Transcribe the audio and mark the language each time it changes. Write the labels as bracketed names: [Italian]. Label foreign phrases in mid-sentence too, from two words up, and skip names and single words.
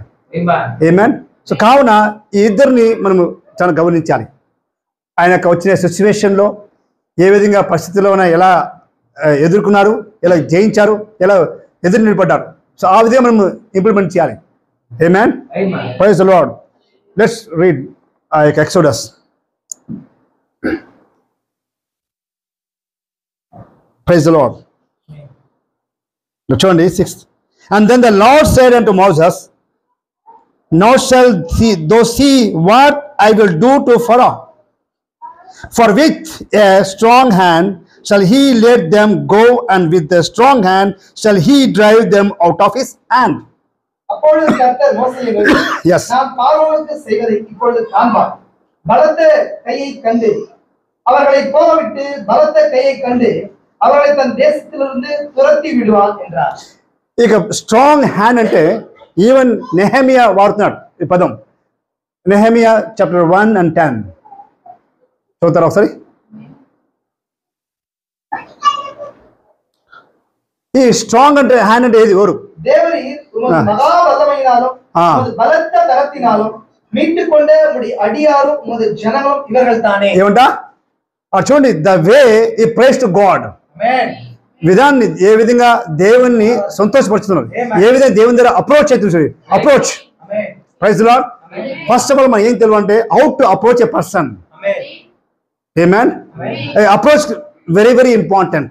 [Telugu] ఆమేన్. సో కావున ఈ ఇద్దరిని మనము చాలా గమనించాలి. ఆయన వచ్చిన సిచ్యువేషన్లో ఏ విధంగా పరిస్థితుల్లో ఎలా ఎదుర్కొన్నారు, ఎలా జయించారు, ఎలా ఎదురు నిలబడ్డారు. సో ఆ విధంగా మనము ఇంప్లిమెంట్ చేయాలి. ఆమేన్. [English] Praise the Lord. let's read Exodus. Praise the Lord. Return 6. And then the Lord said unto Moses, now shall thou see what I will do to Pharaoh, for with a strong hand shall he let them go, and with a strong hand shall he drive them out of his hand. [Tamil] அப்பொழுது கர்த்தர் மோசேயை நோக்கி, [English] Yes. [Tamil] நான் பார்வோனுக்கு செய்வதை இப்பொழுது காண்பார். பலத்த கையை கண்டு அவர்களை போகவிட்டு பலத்த கையை கண்டு அவர்களை தன் దేశத்திலிருந்து துரத்தி விடுவான் என்றார். [Telugu] ఇక [English] strong hand [Telugu] అంటే ఈవెన్ నెహెమియా వాడుతున్నాడు ఈ పదం. నెహెమియా చాప్టర్ 1 and 10 చదువుతారా ఒకసారి? ఈ స్ట్రాంగ్ అంటే హ్యాండ్ అంటే ఏది? ఎవరు? [Tamil] தேவரீர் உமது மகா வல்லமையினாலும் உமது பலத்த கரத்தினாலும் மீட்டுக்கொண்ட உம்முடைய அடியாரும் உமது ஜனங்களும் இவர்கள் தானே. [Telugu] ఏమంటా చూడండి, [English] the way [Telugu] ఈ [English] praise to God, [Telugu] విధాన్ని ఏ విధంగా దేవుణ్ణి సంతోషపరుచుతున్నారు, ఏ విధంగా దేవుని దగ్గర అప్రోచ్ అవుతుంది. [English] approach, praise the Lord. first of all [Telugu] మనం ఏం తెలియాలంటే [English] how to approach a person. ఆమేన్. approach very very important.